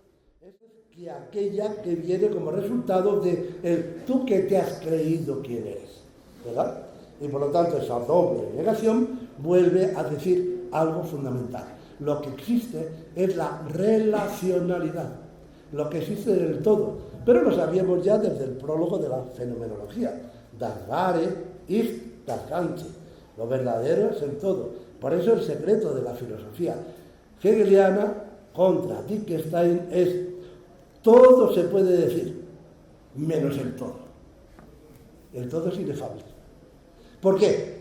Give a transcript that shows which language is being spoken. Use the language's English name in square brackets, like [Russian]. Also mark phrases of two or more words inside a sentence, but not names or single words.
[Spanish] Que aquella que viene como resultado de el tú que te has creído quién eres, ¿verdad? Y por lo tanto esa doble negación vuelve a decir algo fundamental. Lo que existe es la relacionalidad, lo que existe del todo, pero lo sabíamos ya desde el prólogo de la fenomenología. [German] Das Wahre ist das Ganze, [Spanish] lo verdadero es el todo. Por eso el secreto de la filosofía hegeliana contra Wittgenstein es: todo se puede decir, menos el todo. El todo es inefable. ¿Por qué?